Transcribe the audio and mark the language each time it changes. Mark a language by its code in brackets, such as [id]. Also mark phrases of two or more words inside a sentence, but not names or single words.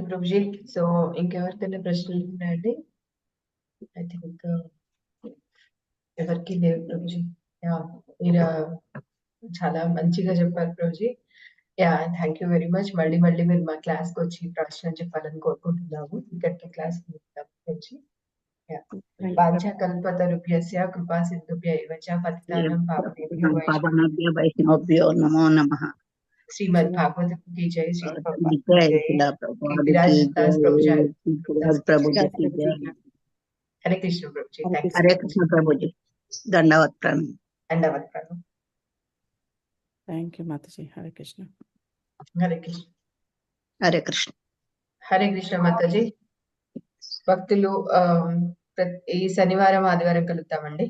[te] ప్రభుజీ. సో ఇంకెవరికైనా ప్రశ్నలు ఉన్నాయండి? [en] I think [te] ఎవరికి లేవు ప్రభుజీ. మీరు చాలా మంచిగా చెప్పారు ప్రభుజీ. [en] thank you very much. [te] మళ్ళీ మీరు మా క్లాస్ కి వచ్చి ప్రశ్న చెప్పాలని కోరుకుంటున్నాము. ఇక్కడ క్లాస్ వచ్చి [sa] వాంఛాకల్పతరుభ్యస్య కృపా సింధుభ్య ఏవ చ పతితానాం పావనేభ్యో వైష్ణవేభ్యో నమో నమః. [hi] శ్రీమద్ భాగవతం की जय, श्री ప్రభుజీ की जय. [te] हरे कृष्ण ప్రభుజీ. హరే కృష్ణ ప్రభుజీ, దండవత్ ప్రణామం. దండవత్ ప్రణామం. [en] thank you [te] మాతాజీ. హరే కృష్ణ. హరే కృష్ణ. హరే కృష్ణ. హరే కృష్ణ మాతాజీ. భక్తులు ఈ శనివారం ఆదివారం కలుద్దామండి.